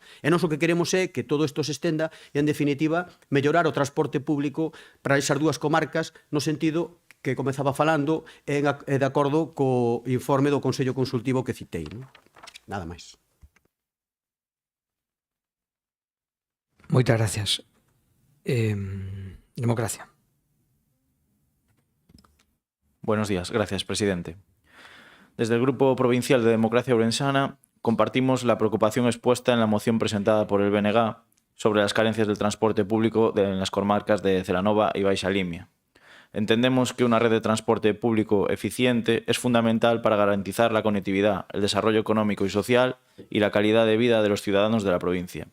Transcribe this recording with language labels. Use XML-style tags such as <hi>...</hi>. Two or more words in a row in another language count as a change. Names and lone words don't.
<gl>E nós o que queremos é que todo isto se estenda e, en definitiva, mellorar o transporte público para esas dúas comarcas no sentido que comezaba falando e de acordo co informe do Consello Consultivo que citei. Nada máis. Moitas gracias. Democracia.</gl> <es>Buenos días, gracias, presidente. Desde el Grupo Provincial de Democracia Ourensana compartimos la preocupación expuesta en la moción presentada por el BNG sobre las carencias del transporte público en las comarcas de Celanova y Baixa Limia. Entendemos que una red de transporte público eficiente es fundamental para garantizar la conectividad, el desarrollo económico y social y la calidad de vida de los ciudadanos de la provincia.</es>